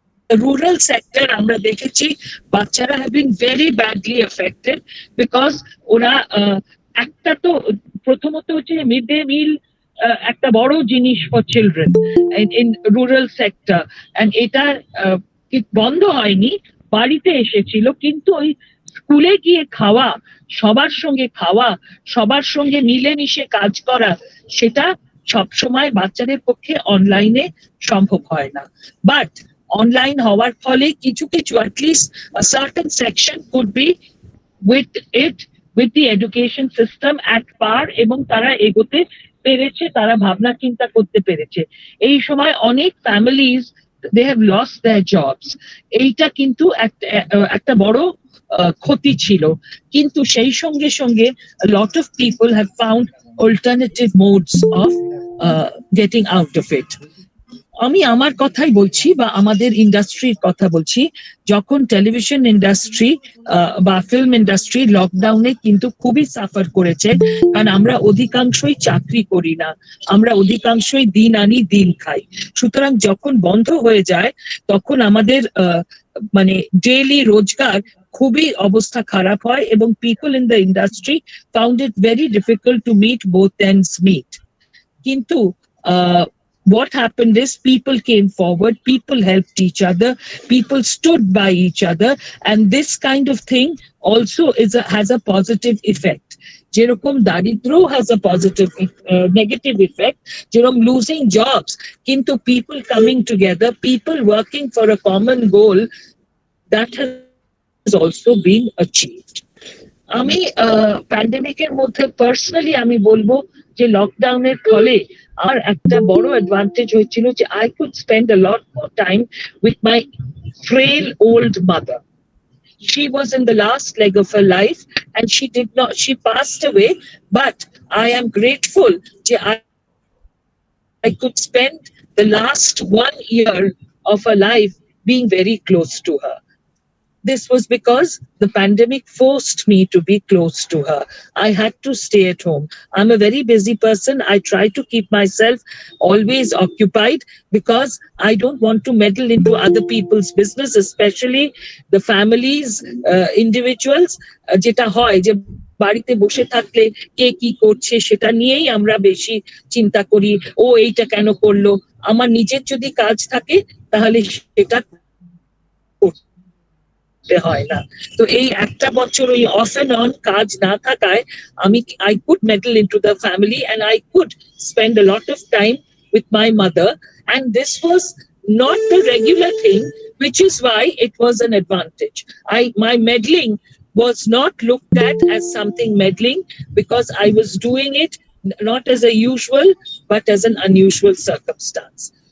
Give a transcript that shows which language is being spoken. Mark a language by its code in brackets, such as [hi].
[bn] rural sector আমরা দেখেছি বাচ্চারা [en] have been very badly affected because [bn] ওরা একটা তো প্রথমত হচ্ছে মিড ডে মিল একটা বড় জিনিস [en] for children in rural sector, and [bn] এটা বন্ধ হয়নি, বাড়িতে এসেছিল, কিন্তু ওই স্কুলে গিয়ে খাওয়া, সবার সঙ্গে খাওয়া, সবার সঙ্গে মিলেমিশে কাজ করা, সেটা সবসময় বাচ্চাদের পক্ষে অনলাইনে সম্ভব হয় না। বাট অনলাইন হওয়ার ফলে কিছু কিছু [en] at least a certain section could be with the education system at par, [bn] এবং তারা এগোতে পেরেছে, তারা ভাবনা চিন্তা করতে পেরেছে। এই সময় অনেক families [en] they have lost their jobs, [bn] এইটা কিন্তু একটা বড় ক্ষতি ছিল, কিন্তু সেই সঙ্গে সঙ্গে [en] a lot of people have found alternative modes of getting out of it. [bn] আমি আমার কথাই বলছি বা আমাদের ইন্ডাস্ট্রির কথা বলছি, যখন টেলিভিশন ইন্ডাস্ট্রি বা ফিল্ম ইন্ডাস্ট্রি লকডাউনে কিন্তু খুবই সাফার করেছে, কারণ আমরা অধিকাংশই চাকরি করি না, আমরা অধিকাংশই দিন আনি দিন খাই। সুতরাং যখন বন্ধ হয়ে যায় তখন আমাদের মানে ডেইলি রোজগার খুবই অবস্থা খারাপ হয়, এবং [en] People in the industry found it very difficult to meet both ends meet. কিন্তু what happened is people came forward, people helped each other, people stood by each other, and this kind of thing also has a positive effect. [bn] যেরকম দারিদ্র [en] has a positive negative effect, যেরকম losing jobs, কিন্তু people coming together, people working for a common goal, that has also been achieved. [bn] আমি প্যান্ডেমিকের মধ্যে personally আমি বলবো যে লকডাউনের ফলে আমার একটা বড় অ্যাডভান্টেজ হয়েছিল যে [en] I could spend a lot more time with my frail old mother. She was in the last leg of her life and she passed away, but I am grateful that could spend the last 1 year of her life being very close to her. This was because the pandemic forced me to be close to her. I had to stay at home. I'm a very busy person. I try to keep myself always occupied because I don't want to meddle into other people's business, especially the families, individuals. [bn] যেটা হয় যে বাড়িতে বসে থাকলে কে কি করছে সেটা নিয়েই আমরা বেশি চিন্তা করি, ও এইটা কেন করলো। আমার নিজের যদি কাজ থাকে তাহলে সেটা হয় না। তো এই একটা বছর ওই অফ এন্ড অন কাজ না থাকায় [en] I could meddle into the family and I could spend a lot of time with my mother, and this was not the regular thing, which is why it was an advantage. My meddling was not looked at as something meddling because I was doing it not as a usual but as an unusual circumstance.